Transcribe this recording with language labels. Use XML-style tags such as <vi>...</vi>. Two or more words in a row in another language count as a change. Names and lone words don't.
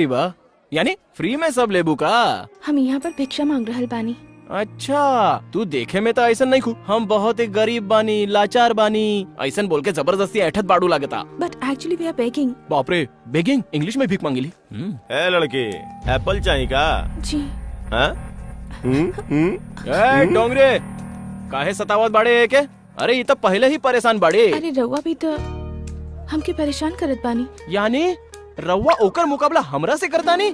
<bho>बा, यानी फ्री में सब लेबू का? हम यहाँ पर भिक्षा मांग रहल बानी। अच्छा, तू देखे में तो ऐसा नहीं खू। हम बहुत ही गरीब बानी, लाचार बानी, ऐसा बोल के जबरदस्ती ऐठत बाड़ू लागता।</bho> <en>But actually we are begging.</en> <bho>बाप रे, बेगिंग? इंग्लिश में भीख मांगी ली? ए लड़की, एप्पल चाहिए का? जी। डोंगरे, काहे सतावत बाड़े के? अरे ये तो पहले ही परेशान बाड़े। अरे रउआ भी तो हमके परेशान करत बानी। यानी रउआ ओकर मुकाबला हमरा से करता नी?</bho>